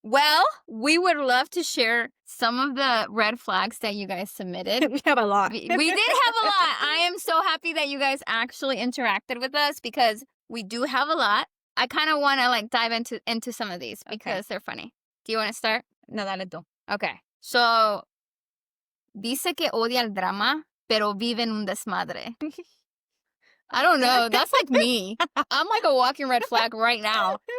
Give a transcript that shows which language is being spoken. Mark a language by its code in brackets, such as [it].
[en] Well, we would love to share some of the red flags that you guys submitted. We have a lot. We did have a lot. I am so happy that you guys actually interacted with us because we do have a lot. I kind of want to like dive into some of these because they're funny. Do you want to start? [es] No, dale tú. [en] Okay. [es] So, dice que odia el drama, pero vive en un desmadre. [en] I don't know. That's like me. I'm like a walking red flag right now.